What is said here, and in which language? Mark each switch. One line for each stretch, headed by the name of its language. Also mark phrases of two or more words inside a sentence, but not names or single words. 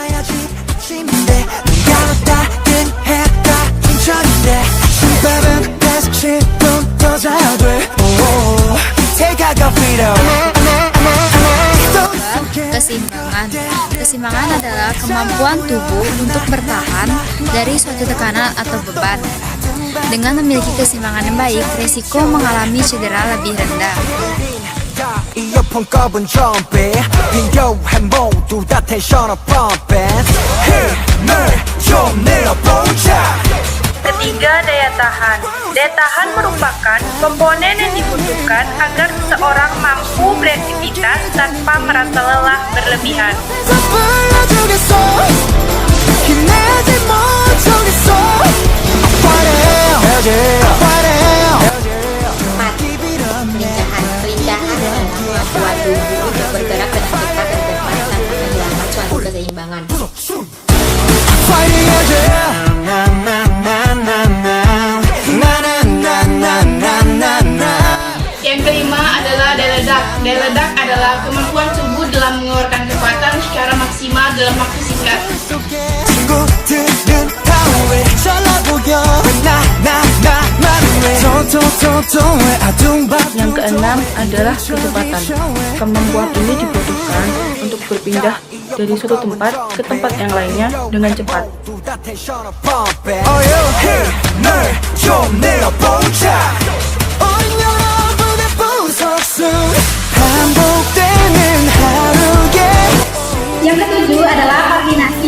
Indonesian: Keseimbangan. Keseimbangan adalah kemampuan tubuh untuk bertahan dari suatu tekanan atau beban. Dengan memiliki keseimbangan yang baik, risiko mengalami cedera lebih rendah.
Korean: 이어폰 꼽은 좀비 필요한 모두 다 텐션을 pumping 힘을 좀 내어보자.
Indonesian: Ketiga, daya tahan. Daya tahan merupakan komponen yang dibutuhkan agar seseorang mampu beraktivitas tanpa merasa lelah berlebihan.
Korean: 불러주겠어 힘내지 못하겠어
Indonesian: Kelincahan adalah kemampuan tubuh untuk bergerak dengan cepat dan tepat tanpa kehilangan suatu keseimbangan. Yang kelima adalah daya ledak. Daya ledak adalah kemampuan tubuh dalam mengeluarkan kekuatan secara maksimal dalam waktu singkat.
Korean: 친구들은 다 왜 잘나보여
Indonesian: Yang keenam adalah kecepatan. Kemampuan ini dibutuhkan untuk berpindah dari suatu tempat ke tempat yang lainnya dengan cepat. Yang ketujuh adalah koordinasi.